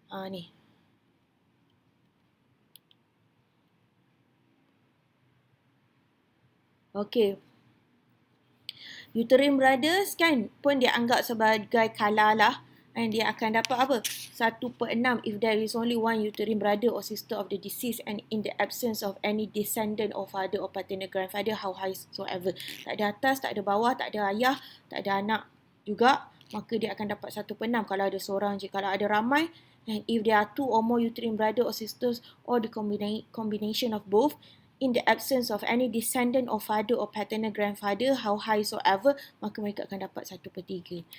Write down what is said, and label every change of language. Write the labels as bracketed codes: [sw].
[ms] Ni. Okey. Uterine brothers kan pun dianggap sebagai kalalah, and dia akan dapat apa? [en] 1/6 if there is only one uterine brother or sister of the deceased and in the absence of any descendant or father or paternal grandfather, how high soever. [ms] Tak ada atas, tak ada bawah, tak ada ayah, tak ada anak juga, maka dia akan dapat 1/6 kalau ada seorang je. Kalau ada ramai, [en] and if there are 2 or more uterine brother or sisters or the combination of both, in the absence of any descendant or father or paternal grandfather, how high soever, [ms] maka mereka akan dapat [en] 1/3.